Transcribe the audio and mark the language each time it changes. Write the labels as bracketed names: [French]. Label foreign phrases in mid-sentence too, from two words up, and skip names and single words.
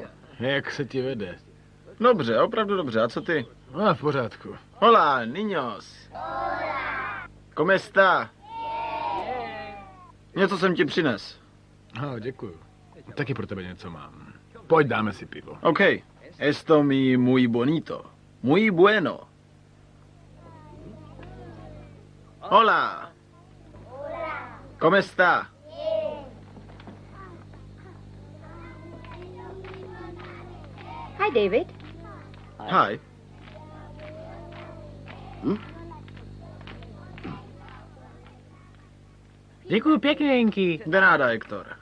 [Czech] Jak se ti vede? Dobře, opravdu dobře. A co ty? No, v pořádku. [Spanish] Hola, niños. Hola. ¿Cómo está? [Czech] Něco jsem ti přines. No, děkuju. Taky pro tebe něco mám. Pojď, dáme si pivo. [Spanish] Ok. Esto mi muy bonito. Muy bueno. Hola. Hola. ¿Cómo está? [English] Hi, David. Hi. [Czech] Děkuju pěkně, Jenky. [Spanish] De nada, Hector.